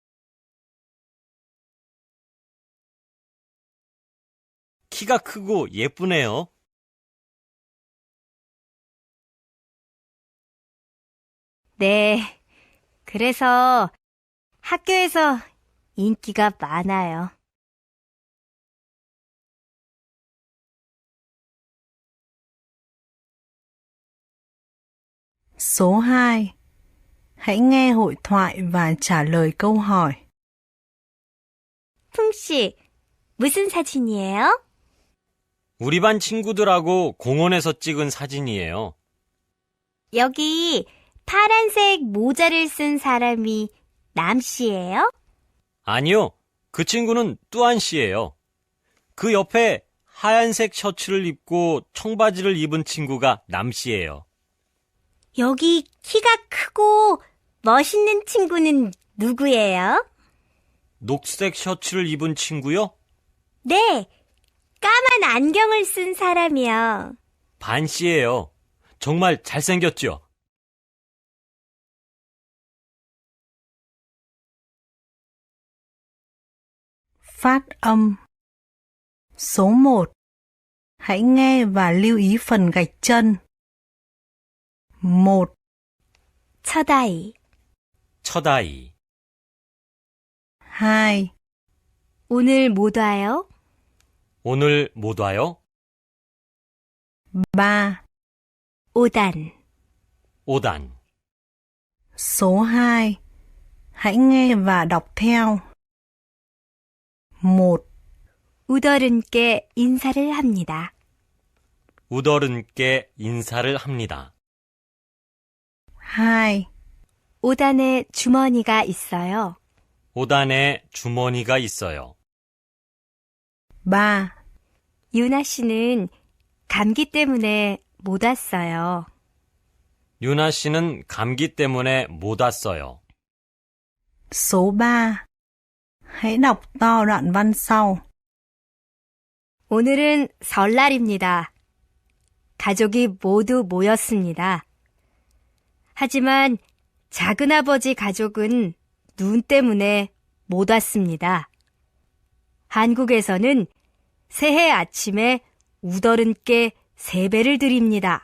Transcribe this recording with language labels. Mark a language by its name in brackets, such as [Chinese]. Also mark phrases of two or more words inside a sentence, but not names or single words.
[Korean] 키가 크고 예쁘네요. 네, 그래서 학교에서 인기가 많아요. [Vietnamese] Số 2. Hãy nghe hội thoại và trả lời câu hỏi. [Korean] 풍씨, 무슨 사진이에요? 우리 반 친구들하고 공원에서 찍은 사진이에요. 여기 파란색 모자를 쓴 사람이 남씨예요? 아니요, 그 친구는 뚜안 씨예요. 그 옆에 하얀색 셔츠를 입고 청바지를 입은 친구가 남 씨예요. 여기 키가 크고 멋있는 친구는 누구예요? 녹색 셔츠를 입은 친구요? 네, 까만 안경을 쓴 사람이요. 반 씨예요. 정말 잘생겼죠? [Vietnamese] Phát âm. Số 1. Hãy nghe và lưu ý phần gạch chân. [Korean] 1, 첫아이, 첫아이. 2, 오늘 못 와요? 오늘 못 와요? 3. 오단, 5단. [Vietnamese] Số 2. Hãy nghe và đọc theo. [Korean] 1, 우더른께 인사를 합니다. 우더른께 인사를 합니다. 2, 오단에 주머니가 있어요. 5단에 주머니가 있어요. 3, 유나 씨는 감기 때문에 못 왔어요. 유나 씨는 감기 때문에 못 왔어요. [Vietnamese] Số 3. Hãy đọc to đoạn văn sau. [Korean] 오늘은 설날입니다. 가족이 모두 모였습니다. 하지만 작은아버지 가족은 눈 때문에 못 왔습니다. 한국에서는 새해 아침에 우더른께 세배를 드립니다.